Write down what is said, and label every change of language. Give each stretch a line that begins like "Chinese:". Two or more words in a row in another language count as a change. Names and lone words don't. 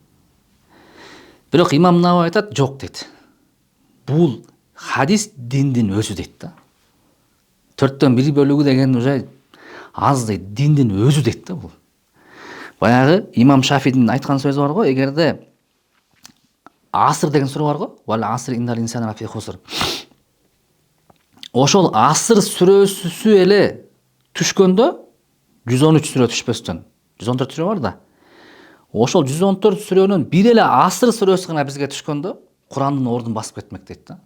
Kyrgyz: Бирок имам Навави айтат, жок дейт. Бул хадис диндин өзү дейт да. 4/1 бөлүгү деген уже аз дейт, диндин өзү дейт да бул. Баягы имам Шафидин айткан сөзү бар го, эгерде асыр деген сүрө бар го,
Arabic: والعصر إن الإنسان لفي خسر.
Kyrgyz: Ошол асыр сүрөсү эле түшкөндө 113 сүрө түшпөстөн 114 сүрө бар да. Ошол 114 сүрөнүн бир эле асыр сүрөсү гана бизге түшкөндө Курандын ордун басып кетмек дейт да.